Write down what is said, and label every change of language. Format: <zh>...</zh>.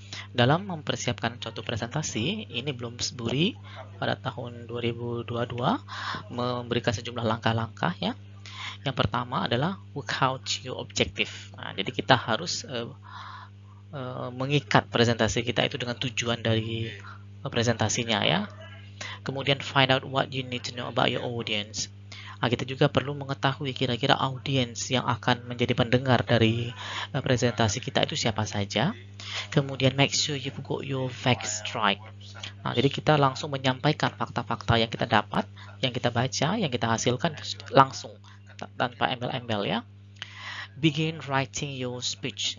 <id>Dalam mempersiapkan suatu presentasi, ini Bloomsbury pada tahun 2022 memberikan sejumlah langkah-langkah ya. Yang pertama adalah</id> <en>work out your objective.</en> <id>Nah, jadi kita harus mengikat presentasi kita itu dengan tujuan dari presentasinya ya.</id> <en>Kemudian find out what you need to know about your audience.</en> <id>Nah, kita juga perlu mengetahui kira-kira audiens yang akan menjadi pendengar dari presentasi kita itu siapa saja. Kemudian</id> <en>make sure you got your facts right.</en> <id>Nah, jadi kita langsung menyampaikan fakta-fakta yang kita dapat, yang kita baca, yang kita hasilkan langsung tanpa embel-embel ya.</id> <en>Begin writing your speech.</en>